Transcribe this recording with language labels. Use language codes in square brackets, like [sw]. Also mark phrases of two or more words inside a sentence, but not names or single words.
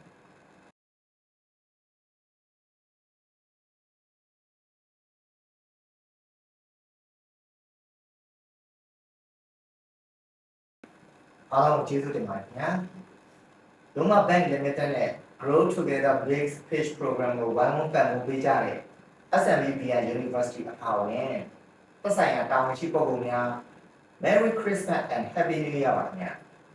[my] အားလုံးကျေးဇူးတင်ပါတယ်ခင်ဗျာလုံးဝ [en] bank limited [my] နဲ့ [en] grow together big fish program [my] ကိုဝိုင်းဝန်းပံ့ပိုးပေးကြတဲ့ SMBBI University အပါအဝင်သက်ဆိုင်ရာတာဝန်ရှိပုဂ္ဂိုလ်များ [en] Merry Christmas and Happy New Year [my] ပါခင်ဗျာ